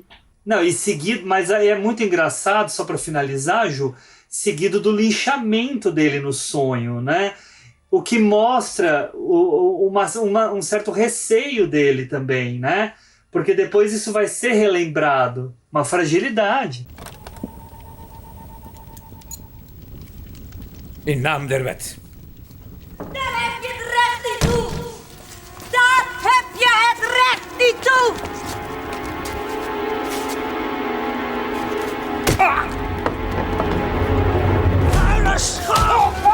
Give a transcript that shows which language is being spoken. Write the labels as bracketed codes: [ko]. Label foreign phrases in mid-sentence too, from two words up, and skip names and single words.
[pt] Não, e seguido, mas aí é muito engraçado, só para finalizar, Ju, seguido do linchamento dele no sonho, né? O que mostra um certo receio dele também, né? Porque depois isso vai ser relembrado. Uma fragilidade. [nl] In naam der wet. Daar heb je het recht niet toe! Daar heb je het recht niet toe! Vuile schoof!